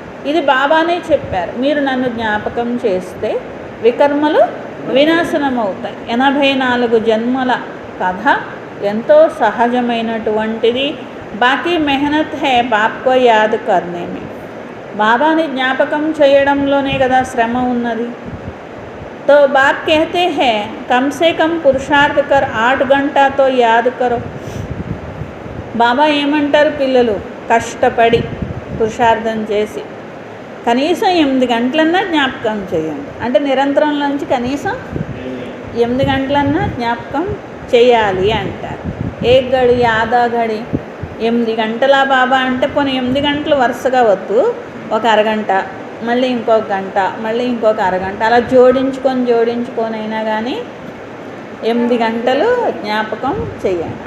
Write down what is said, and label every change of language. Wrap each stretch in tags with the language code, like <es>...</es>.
<te>ఇది బాబానే చెప్పారు, మీరు నన్ను జ్ఞాపకం చేస్తే వికర్మలు వినాశనం అవుతాయి. 84 జన్మల కథ ఎంతో సహజమైనటువంటిది.</te> <hi>బాకీ మెహనత్ హై బాప్కో యాద్ కర్నే మే.</hi> <te>బాబాని జ్ఞాపకం చేయడంలోనే కదా శ్రమ ఉన్నది.</te> <hi>तो बाप कहते हैं कम से कम पुरुषार्थ कर 8 घंटा तो याद करो.</hi> <te>బాబా ఏమంటారు, పిల్లలు కష్టపడి పురుషార్థం చేసి కనీసం 8 గంటలన్నా జ్ఞాపకం చేయండి. అంటే నిరంతరంలోంచి కనీసం 8 గంటలన్నా జ్ఞాపకం చేయాలి అంటారు. 1 గడి ఆధా గడి 8 గంటల బాబా అంటే పోనీ 8 గంటలు వరుసగా వద్దు, ఒక అరగంట, మళ్ళీ ఇంకొక గంట, మళ్ళీ ఇంకొక అరగంట, అలా జోడించుకొని అయినా కానీ 8 గంటలు జ్ఞాపకం చేయండి.</te>